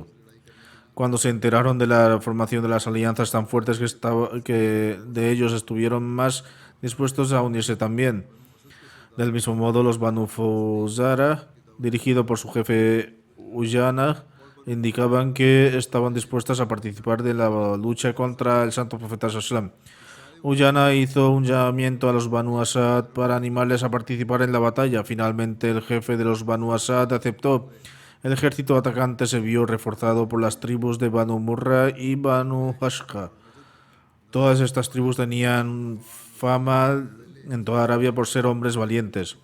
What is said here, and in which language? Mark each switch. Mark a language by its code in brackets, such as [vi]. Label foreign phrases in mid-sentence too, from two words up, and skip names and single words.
[es] Cuando se enteraron de la formación de las alianzas tan fuertes que de ellos estuvieron más dispuestos a unirse también. Del mismo modo, los Banu Fuzara, dirigido por su jefe Uyana, indicaban que estaban dispuestas a participar de la lucha contra el Santo Profeta [ar] صلى الله عليه وسلم. [es] Uyana hizo un llamamiento a los Banu Asad para animarles a participar en la batalla. Finalmente, el jefe de los Banu Asad aceptó. El ejército atacante se vio reforzado por las tribus de Banu Murra y Banu Hashqa. Todas estas tribus tenían fama en toda Arabia por ser hombres valientes.